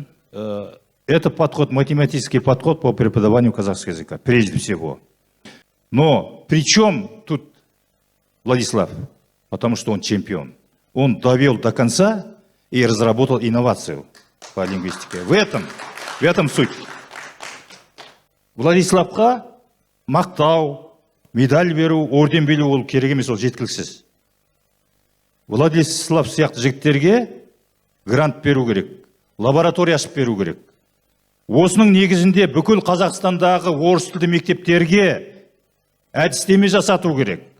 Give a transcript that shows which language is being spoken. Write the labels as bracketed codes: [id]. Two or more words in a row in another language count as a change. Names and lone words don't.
[ru] Это подход, математический подход по преподаванию казахского языка, прежде всего. Но при чем тут Владислав? Потому что он чемпион. Он довел до конца и разработал инновацию по лингвистике. В этом суть. [kk] Владиславқа мақтау, медаль беру, орден беру ол керек емес, ол жеткіліксіз. Владислав сияқты жігіттерге грант беру керек, лаборатория ашып беру керек. Осының негізінде бүкіл Қазақстандағы орыс тілді мектептерге әдістеме жасату керек.